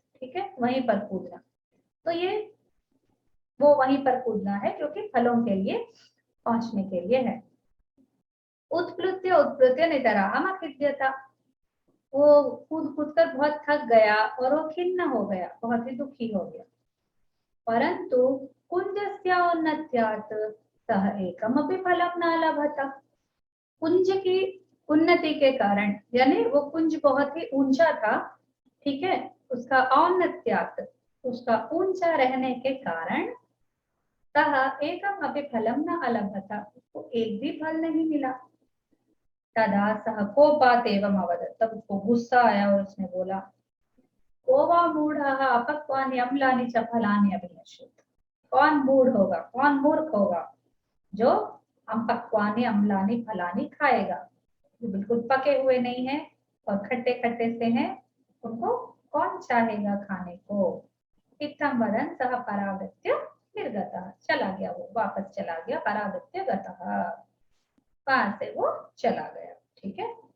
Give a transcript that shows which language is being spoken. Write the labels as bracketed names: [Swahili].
[Hindi] ठीक है, वहीं पर कूदना, तो ये वो वहीं पर कूदना है, क्योंकि फलों के लिए पहुंचने के लिए है। [Sanskrit] उत्प्लुत्य उत्प्लुत्य नितरामखिद्यत, [Hindi] वो कूद कूद कर बहुत थक गया और वो खिन्न हो गया, बहुत ही दुखी हो गया। [Sanskrit] परंतु कुंजस्य औन्नत्यात् सः एकमपि फलं न लभत। [Hindi] कुंज की उन्नति के कारण, यानी वो कुंज बहुत ही ऊंचा था, ठीक है, उसका औन्नत्यात्, उसका ऊंचा रहने के कारण, [Sanskrit] सः एकमपि फलं न अलभत, [Hindi] उसको एक भी फल नहीं मिला। [Sanskrit] तदा सः कोपात् एवम् अवदत्, [Hindi] तब उसको गुस्सा आया और उसने बोला, [Sanskrit] को वा मूढ़ः अपक्वानि अम्लानि च फलानि अभिनश्येत्। [Hindi] कौन मूढ़ होगा, कौन मूर्ख होगा जो अपक्वानि अम्लानि फलानि खाएगा, जो बिल्कुल पके हुए नहीं है और खट्टे खट्टे से हैं, उनको कौन चाहेगा खाने को। [Sanskrit] इत्थं वदन् सः परागत्य निर्गतः, [Hindi] चला गया, वो वापस चला गया, परागत्य गतः, वहां से वो चला गया। ठीक है।